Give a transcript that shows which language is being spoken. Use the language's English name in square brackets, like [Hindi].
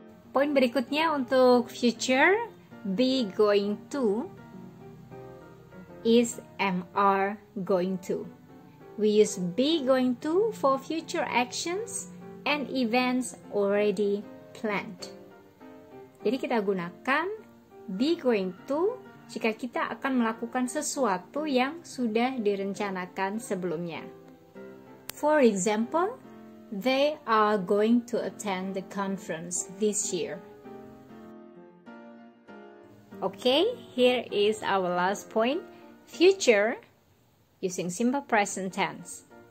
[Indonesian] Poin berikutnya untuk future, [English] be going to, is, am, are going to. We use be going to for future actions and events already planned. [Indonesian] Jadi kita gunakan be going to jika kita akan melakukan sesuatu yang sudah direncanakan sebelumnya. [English] For example, they are going to attend the conference this year. Okay, here is our last point. Future, using simple present tense.